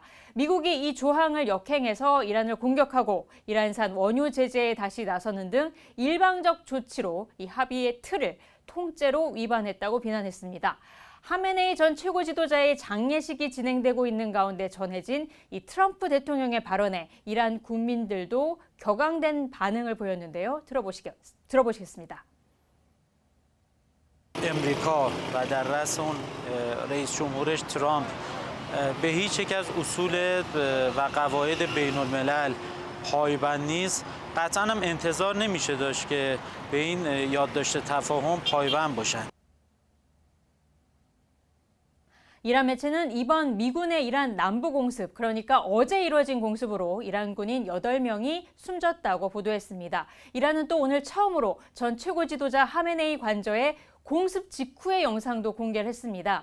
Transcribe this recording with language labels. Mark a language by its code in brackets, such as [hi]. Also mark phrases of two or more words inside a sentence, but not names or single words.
[ko] 미국이 이 조항을 역행해서 이란을 공격하고 이란산 원유 제재에 다시 나서는 등 일방적 조치로 이 합의의 틀을 통째로 위반했다고 비난했습니다. 하메네이 전 최고 지도자의 장례식이 진행되고 있는 가운데 전해진 이 트럼프 대통령의 발언에 이란 국민들도 격앙된 반응을 보였는데요. 들어보시겠습니다. [fa] امریکا و در رأس اون رئیس جمهورش ترامپ به هیچ یک از اصول و قواعد بین الملل پایبند نیست قطعا هم انتظار نمیشه داشت که به این یادداشت تفاهم پایبند باشن. [ko] 이란 매체는 이번 미군의 이란 남부 공습, 그러니까 어제 이루어진 공습으로 이란 군인 8명이 숨졌다고 보도했습니다. 이란은 또 오늘 처음으로 전 최고 지도자 하메네이 관저의 공습 직후의 영상도 공개를 했습니다.